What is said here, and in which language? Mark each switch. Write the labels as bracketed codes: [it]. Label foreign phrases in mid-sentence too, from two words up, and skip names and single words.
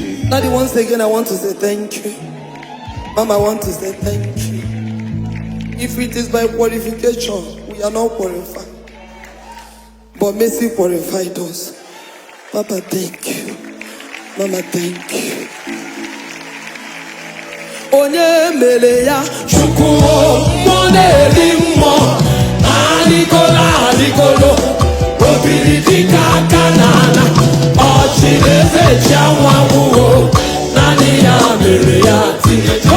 [en] Daddy, once again, I want to say thank you. Mama, I want to say thank you. If it is by qualification, we are not qualified. But Messi qualified us. Papa, thank you. Mama, thank you. [ig] Onye mere ya? Chukwu o, mmụọ na-eri mmụọ. Arịgolo, arịgolo. O biri dịka aka n'ala. Ọ chịrị eze chi anwụ anwụ o. Naanị ya mere ya. Tinye